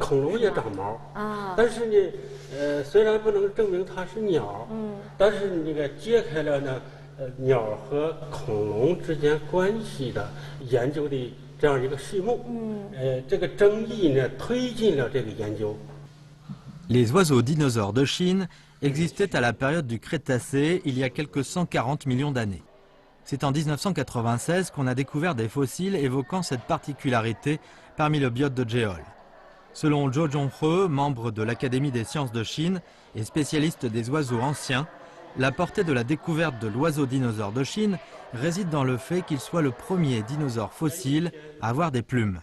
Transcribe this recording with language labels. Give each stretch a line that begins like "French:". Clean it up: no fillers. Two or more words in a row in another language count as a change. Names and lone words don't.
Chinese: 恐龙也长毛啊，但是呢，虽然不能证明它是鸟，但是那个揭开了呢，鸟和恐龙之间关系的研究的。这样一个序幕，这个争议呢推进了这个研究。
French: Les oiseaux dinosaures de Chine existaient à la période du Crétacé il y a quelques 140 millions d'années. C'est en 1996 qu'on a découvert des fossiles évoquant cette particularité parmi le biote de Jeol. Selon Zhou Zhonghe, membre de l'Académie des sciences de Chine et spécialiste des oiseaux anciens, la portée de la découverte de l'oiseau dinosaure de Chine réside dans le fait qu'il soit le premier dinosaure fossile à avoir des plumes.